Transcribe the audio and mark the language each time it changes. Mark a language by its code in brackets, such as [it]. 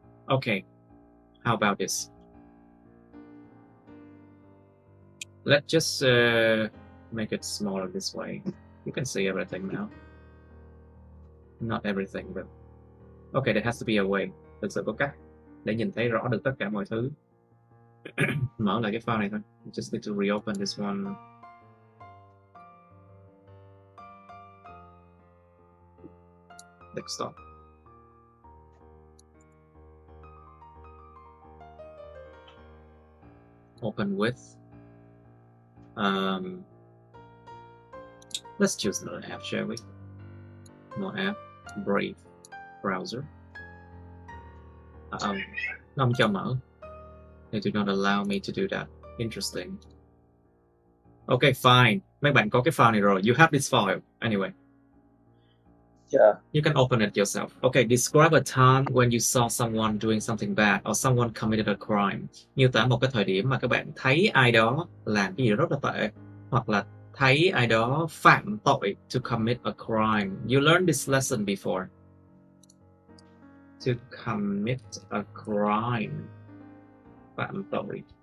[en] Okay, how about this? Let's just make it smaller this way. You can see everything now. Not everything, but okay, there has to be a way. [vi] Thực sự có cách để nhìn thấy rõ được tất cả mọi thứ. Mở lại cái file này thôi. [en] You just need to reopen this one. Desktop. Open with. Let's choose another app, shall we? No app. Brave browser. [vi] Nó không cho mở. [en] They do not allow me to do that. Interesting. Okay, fine. [vi] Mấy bạn có cái file này rồi. [en] You have this file. Anyway. Yeah. You can open it yourself. Okay, describe a time when you saw someone doing something bad or someone committed a crime. [vi] Miêu tả một cái thời điểm mà các bạn thấy ai đó làm cái gì đó rất là tệ, hoặc là thấy ai đó phạm tội, [en] to commit a crime. You learned this lesson before. To commit a crime. [vi] Phạm tội.